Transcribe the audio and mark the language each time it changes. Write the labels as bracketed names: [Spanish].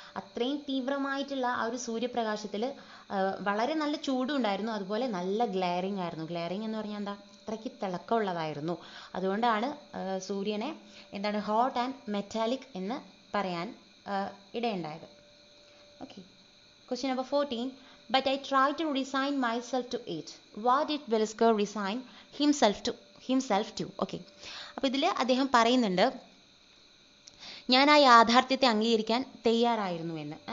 [Malayalam] അത്രയും തീവ്രമായിട്ടുള്ള ആ ഒരു സൂര്യപ്രകാശത്തിൽ വളരെ നല്ല ചൂടും ഉണ്ടായിരുന്നു, അതുപോലെ നല്ല ഗ്ലെയറിങ് ആയിരുന്നു. ഗ്ലെയറിങ് എന്ന് പറഞ്ഞാൽ എന്താ, അത്രയ്ക്ക് തിളക്കമുള്ളതായിരുന്നു. അതുകൊണ്ടാണ് സൂര്യനെ എന്താണ്, ഹോട്ട് ആൻഡ് മെറ്റാലിക് എന്ന് പറയാൻ ഇടയുണ്ടായത്. Okay. Question number 14. [English] But I tried to resign myself to it. What did Velasco resign himself to? Okay. [Malayalam] അപ്പോൾ ഇതിൽ അദ്ദേഹം പറയുന്നുണ്ട്, ഞാൻ ആ യാഥാർത്ഥ്യത്തെ അംഗീകരിക്കാൻ തയ്യാറായിരുന്നു എന്ന്.